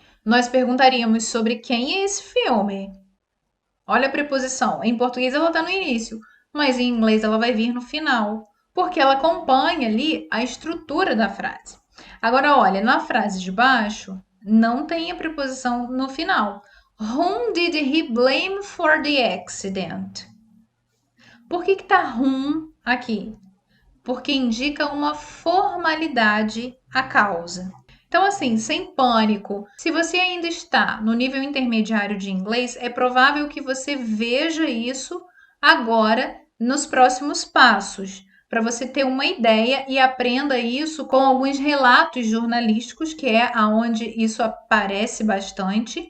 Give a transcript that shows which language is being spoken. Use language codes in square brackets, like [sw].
[pt] Nós perguntaríamos sobre quem é esse filme. Olha a preposição. Em português ela está no início, mas em inglês ela vai vir no final, porque ela acompanha ali a estrutura da frase. Agora, olha, na frase de baixo não tem a preposição no final. [en] Whom did he blame for the accident? [pt] Por que está whom aqui? Porque indica uma formalidade à causa. Então, assim, sem pânico. Se você ainda está no nível intermediário de inglês, é provável que você veja isso agora nos próximos passos, para você ter uma ideia e aprenda isso com alguns relatos jornalísticos, que é aonde isso aparece bastante.